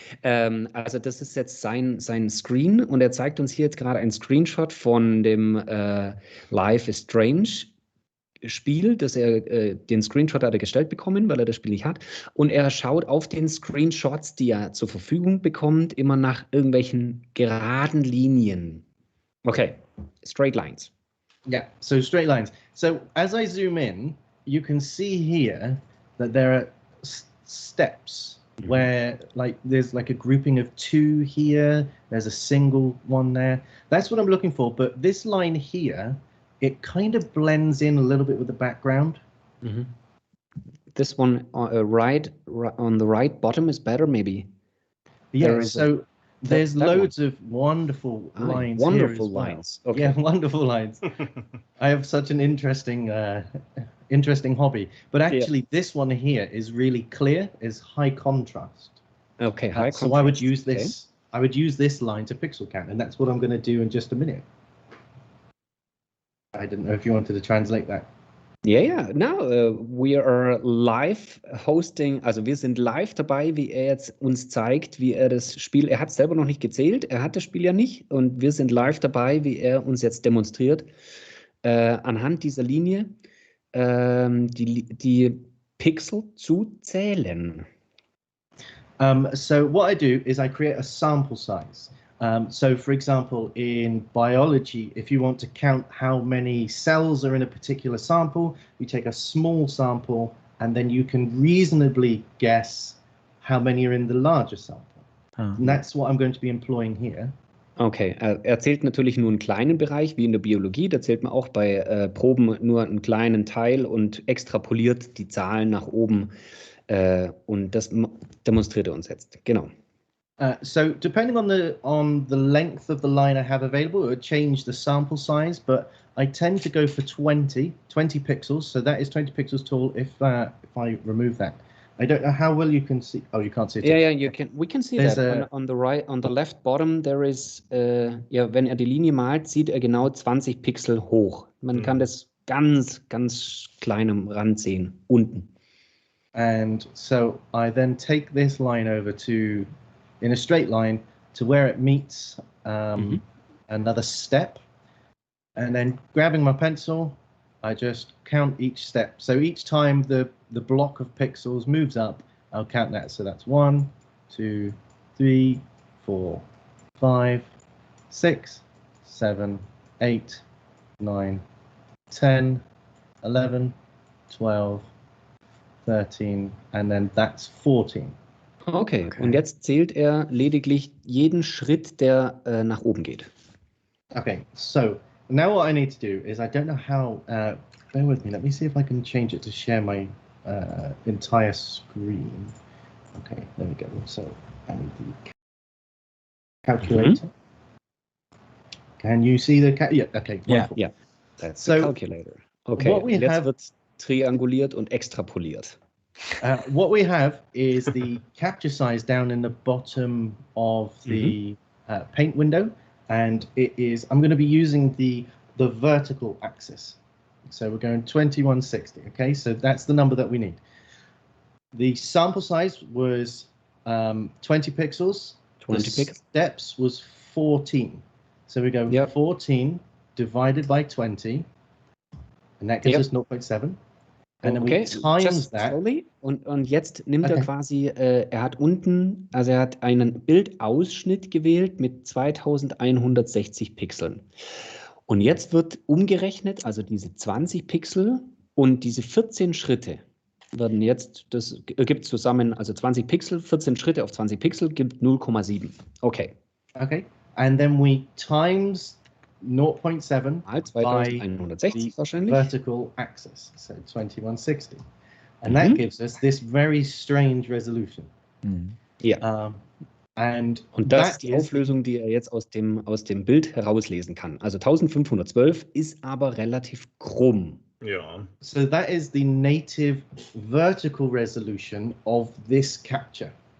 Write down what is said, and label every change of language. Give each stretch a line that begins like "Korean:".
German: Also das ist jetzt sein Screen, und er zeigt uns hier jetzt gerade einen Screenshot von dem Life is Strange Spiel, dass den Screenshot hat er gestellt bekommen, weil er das Spiel nicht hat, und er schaut auf den Screenshots, die er zur Verfügung bekommt, immer nach irgendwelchen geraden Linien.
English: Okay, straight lines. Yeah, so straight lines. So as I zoom in, you can see here that there are steps where there's like a grouping of two here, there's a single one there. That's what I'm looking for, but this line here, it kind of blends in a little bit with the background. This one right on the right bottom is better, maybe. Yeah, so there's loads of wonderful lines. Wonderful here as well. lines. Okay. Yeah, wonderful lines. I have such an interesting hobby, but actually this one here is really clear, is high contrast. Okay, high contrast. So I would use this. I would use this line to pixel count, and that's what I'm going to do in just a minute. I didn't know if you wanted to translate that. Yeah. Now we are live hosting,
German: also wir sind live dabei, wie er jetzt uns zeigt, wie er das Spiel, er hat es selber noch nicht gezählt, er hat das Spiel ja nicht, und wir sind live dabei, wie er uns jetzt demonstriert, anhand dieser Linie die Pixel zu zählen.
English: So what I do is I create a sample size. So for example, in biology, if you want to count how many cells are in a particular sample, you take a small sample, and then you can reasonably guess how many are in the larger sample. And that's what I'm going to be employing here.
German: Okay, er zählt natürlich nur einen kleinen Bereich, wie in der Biologie. Da zählt man auch bei Proben nur einen kleinen Teil und extrapoliert die Zahlen nach oben. Und das demonstriert er uns jetzt. Genau.
English: So depending on the length of the line I have available, it would change the sample size, but I tend to go for 20 pixels. So that is 20 pixels tall if I remove that. I don't know how well you can see. Oh, you can't see it. Yeah, you can. We can see that on the right, on the left bottom. There is,
German: wenn er die Linie malt, sieht er genau 20 Pixel hoch. Man kann das ganz klein am Rand sehen, unten.
English: And so I then take this line over to, in a straight line, to where it meets another step, and then grabbing my pencil, I just count each step. So each time the block of pixels moves up, I'll count that. So that's 1, 2, 3, 4, 5, 6, 7, 8, 9, 10, 11, 12, 13, and then that's 14.
German: Okay, und jetzt zählt er lediglich jeden Schritt, der nach oben geht.
English: Okay, so now what I need to do is, I don't know how, bear with me, let me see if I can change it to share my entire screen. Okay, there we go. So I need the calculator. Can you see the yeah, okay, wonderful. Yeah, that's the calculator.
German: Okay, jetzt wird trianguliert und extrapoliert.
English: What we have is the capture size down in the bottom of the paint window, and it is, I'm going to be using the vertical axis. So we're going 2160, okay? So that's the number that we need. The sample size was 20 pixels. 20 pixels. Steps was 14. So we go 14 divided by 20, and that gives us 0.7. And then we times that. Slowly.
German: Und jetzt nimmt er quasi, er hat unten, also er hat einen Bildausschnitt gewählt mit 2160 Pixeln. Und jetzt wird umgerechnet, also diese 20 Pixel und diese 14 Schritte werden jetzt, das gibt zusammen, also 20 Pixel, 14 Schritte auf 20 Pixel gibt 0,7. Okay.
English: Okay. And then we times 0.7
German: mal 2160 wahrscheinlich.
English: Vertical axis, so 2160. And that gives us this very strange resolution.
German: Ja. Und das ist die Auflösung, die er jetzt aus dem Bild herauslesen kann. Also 1512 ist aber relativ krumm. Ja.
English: So that is the native vertical resolution of this capture.